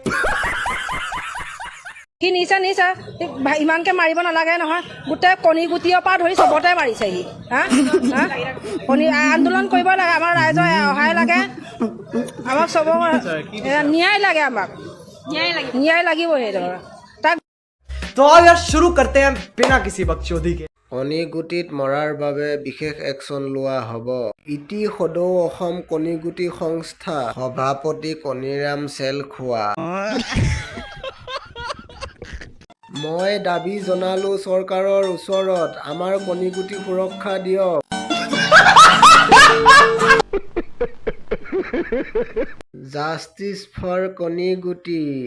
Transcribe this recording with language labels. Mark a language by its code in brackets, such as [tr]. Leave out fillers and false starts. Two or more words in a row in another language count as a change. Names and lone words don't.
[as] সি নিচা ইমানকে মাৰিব নালাগে নহয় গোটেই কণী গুটিৰ পৰা ধৰি চবতে মাৰিছে সি কণী আন্দোলন কৰিব লাগে আমাৰ ৰাইজৰ সহায় লাগে আমাক চব ন্যায় লাগে আমাক ন্যায় লাগিবই তাক [hi] तो आओ यार शुरू करते हैं बिना किसी बकचोदी के [as] কণী গুটিত মৰাৰ বাবে বিশেষ একশ্যন লোৱা হ'ব ইটি সদৌ অসম কণী গুটি সংস্থা সভাপতি কণীৰাম চেলখোৱা মই দাবী জনালো চৰকাৰৰ ওচৰত আমাৰ কণী গুটি সুৰক্ষা দিয়ক [en] justice for [as] কণী গুটি